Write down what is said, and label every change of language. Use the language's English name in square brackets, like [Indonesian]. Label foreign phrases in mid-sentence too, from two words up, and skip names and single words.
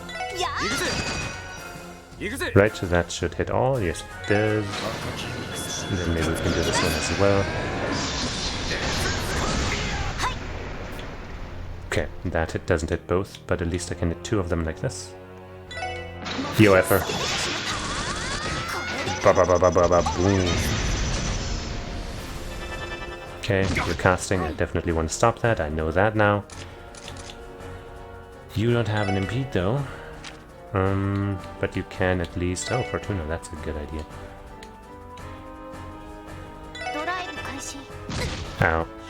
[English] Right, so that should hit all. Yes, it does. And then maybe we can do this one as well. Okay, that hit doesn't hit both, but at least I can hit two of them like this. Yo, effer. Ba ba ba ba ba ba boom. Okay, you're casting. I definitely want to stop that. I know that now. You don't have an impede though. But you can at least... Oh, Fortuna, that's a good idea. Ow.